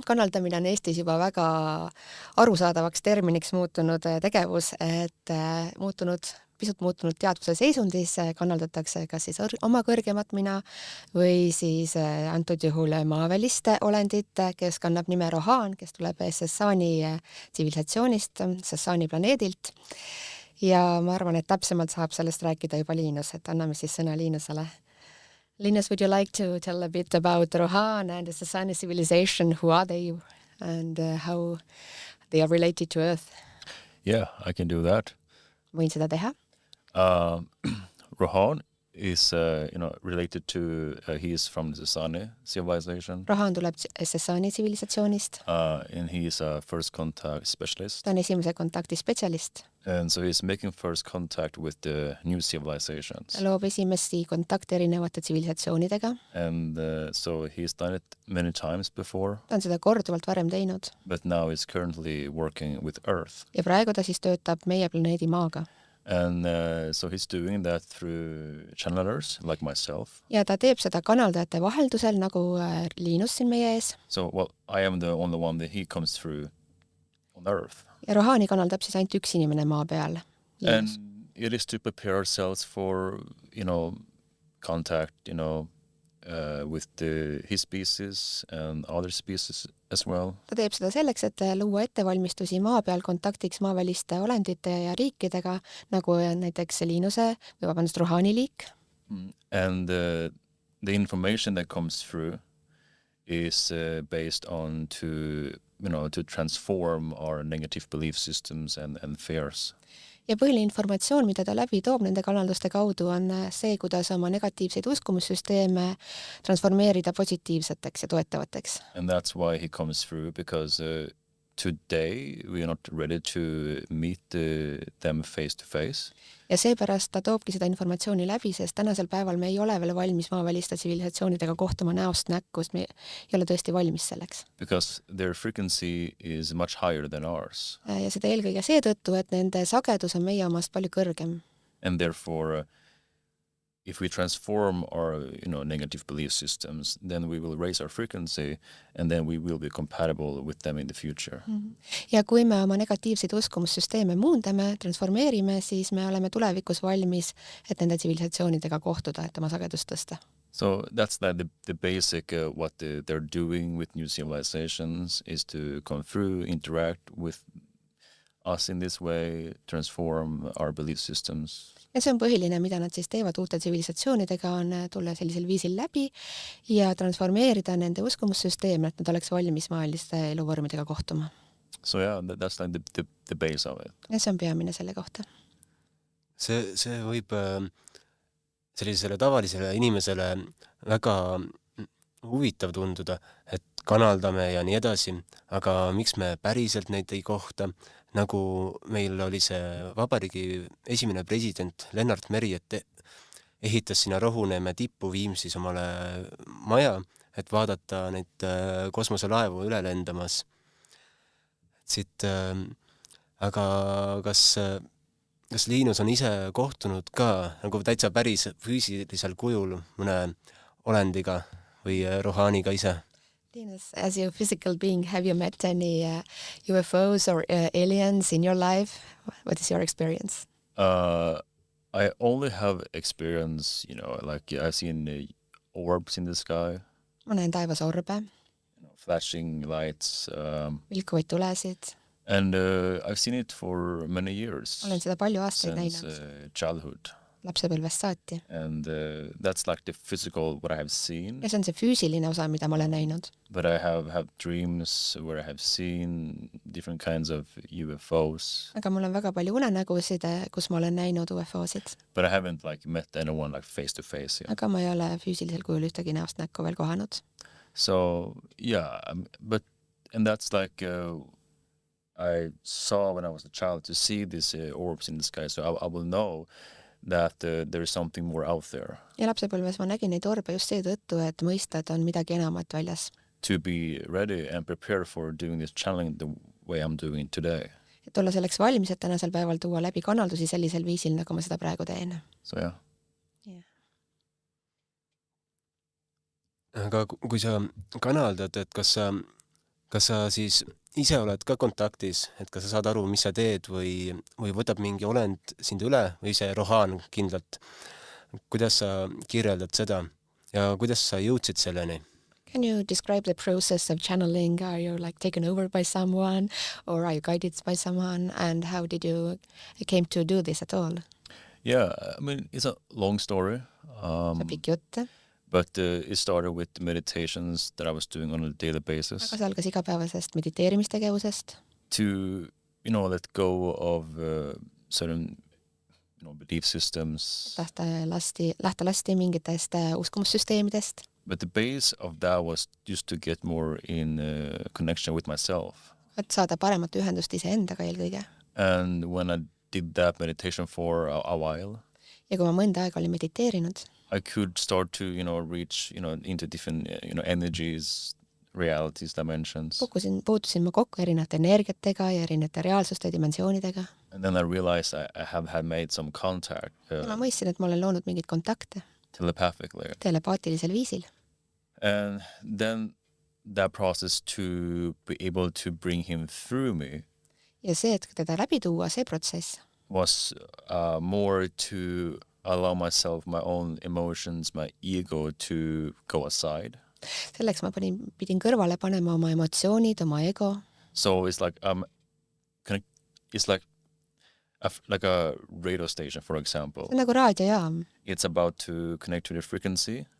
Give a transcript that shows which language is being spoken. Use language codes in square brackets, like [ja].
[et] Kanaldamine on Eestis juba väga arusaadavaks terminiks muutunud tegevus, et pisut muutunud teadvuse seisundis kanaldatakse kas siis oma kõrgemat mina või siis antud juhul maaväliste olendit, kes kannab nime Rohan, kes tuleb Sessani tsivilisatsioonist, Sessani planeedilt. Ja ma arvan, et täpsemalt saab sellest rääkida juba Liinus, et anname siis sõna Liinusele. [en] Linus, would you like to tell a bit about Rohan and the Sessani civilization? Who are they and how they are related to Earth? Yeah, I can do that. [et] Võin seda teha. [en] Rohan is related to he is from the Sessani civilization. [et] Rohan tuleb Sessani tsivilisatsioonist. [en] And he is a first contact specialist. [et] Ta on esimese kontakti spetsialist. [en] And so he's making first contact with the new civilizations. [et] Ta loob esimesi kontakte erinevate tsivilisatsioonidega. [en] And so he's done it many times before. [et] Ta on seda korduvalt varem teinud. [en] But now he's currently working with Earth. [et] Ja praegu ta siis töötab meie planeedi Maaga. [en] And so he's doing that through channelers like myself. [et] Ja ta teeb seda kanaldajate vaheldusel nagu Liinus siin meie ees. [en] So, I am the only one that he comes through on Earth. [et] Ja Rohani kanaldab siis ainult üks inimene maa peal. Liinus. [en] And it is to prepare ourselves for, contact, with his species and other species as well. [et] Ta teeb seda selleks, et luua ettevalmistusi maa peal kontaktiks maaväliste olendite ja riikidega, nagu näiteks Liinuse või Rohani liik. [en] And the information that comes through is based on to transform our negative belief systems and fears. [et] Ja põhiline informatsioon, mida ta läbi toob nende kanalduste kaudu, on see, kuidas oma negatiivseid uskumussüsteeme transformeerida positiivseteks ja toetavateks. [en] And that's why he comes through, because today we are not ready to meet them face to face. [et] Ja seepärast ta toobki seda informatsiooni läbi, sest tänasel päeval me ei ole veel valmis maaväliste tsivilisatsioonidega kohtuma näost näkku, me ei ole tõesti valmis selleks. [en] Because their frequency is much higher than ours. [et] Ja seda eelkõige seetõttu, et nende sagedus on meie omast palju kõrgem. [en] And therefore, if we transform our negative belief systems, then we will raise our frequency and then we will be compatible with them in the future. [et] Ja kui me oma negatiivseid uskumussüsteeme muundame, transformeerime, siis me oleme tulevikus valmis, et nende tsivilisatsioonidega kohtuda, et oma sagedust tõsta. [en] So that's the basic what they're doing with new civilizations is to come through, interact with us in this way, transform our belief systems. [et] Ja see on põhiline, mida nad siis teevad uute tsivilisatsioonidega, on tulla sellisel viisil läbi ja transformeerida nende uskumussüsteeme, et nad oleks valmis maailiste eluvormidega kohtuma. [en] So yeah, that's like the base of it. [et] Ja see on peamine selle kohta. See võib sellisele tavalisele inimesele väga huvitav tunduda, et kanaldame ja nii edasi, aga miks me päriselt neid ei kohta? Nagu meil oli see vabariigi esimene president Lennart Meri, et ehitas sinna Rohuneeme tippu Viimsis omale maja, et vaadata neid kosmoselaevu üle lendamas. Aga kas Liinus on ise kohtunud ka nagu täitsa päris füüsilisel kujul mõne olendiga või Rohaniga ise? [en] Linus, as a physical being, have you met any UFOs or aliens in your life? What is your experience? I only have experience, like I've seen orbs in the sky. [et] Ma näen taevas orbe. [en] Flashing lights. [et] Vilkuvaid tulesid. [en] And I've seen it for many years. [et] Olen seda palju aastaid näinud. [en] Since childhood. [et] Lapsepõlvest saati. [en] And that's like the physical what I have seen. [et] Ja see on see füüsiline osa, mida ma olen näinud. [en] But I have dreams where I have seen different kinds of UFOs. [et] Aga mul on väga palju unenägusid, kus ma olen näinud UFOsid. [en] But I haven't met anyone face to face yet. [et] Aga ma ei ole füüsilisel kujul ühtegi näost näkku veel kohanud. [en] So yeah, and that's like I saw when I was a child to see these orbs in the sky, so I will know that there is something more out there. [et] Ja lapsepõlves ma nägin neid orbe just seetõttu, et mõista, et on midagi enamat väljas. [en] To be ready and prepare for doing this channeling the way I'm doing today. [et] Et olla selleks valmis, et tänasel päeval tuua läbi kanaldusi sellisel viisil, nagu ma seda praegu teen. [en] So yeah. [et] aga kui sa kanaldad, et kas sa siis ise oled ka kontaktis, et kas sa saad aru, mis sa teed või võtab mingi olend sind üle või see Rohan kindlalt? Kuidas sa kirjeldad seda ja kuidas sa jõudsid selleni? [en] Can you describe the process of channeling? Are you like taken over by someone or are you guided by someone? And how did you came to do this at all? Yeah, I mean, it's a long story. [et] See pikk jutt, [en] But it started with the meditations that I was doing on a daily basis [et] aga see algas igapäevasest mediteerimistegevusest, [en] to, let go of certain, belief systems. [et] lähte lasti mingitest uskumussüsteemidest. [en] But the base of that was just to get more in connection with myself. [et] Et saada paremat ühendust iseendaga eelkõige. [en] And when I did that meditation for a while, [et] Ja kui ma mõnda aega olin mediteerinud, [en] I could start to, reach, into different, energies, realities, dimensions. [et] puutusin ma kokku erinevate energiatega ja erinevate reaalsuste dimensioonidega. [en] And then I realized I had made some contact [et] Ja ma mõistsin, et ma olen loonud mingeid kontakte [en] telepathically. [et] telepaatilisel viisil. [en] And then that process to be able to bring him through me [et] Ja see, et teda läbi tuua, see protsess [en] was more to allow myself, my own emotions, my ego to go aside. [et] selleks ma pidin kõrvale panema oma emotsioonid, oma ego. [en] So it's like it's like a radio station, for example. [et] See on nagu raadiojaam, [en] It's about to connect to the frequency.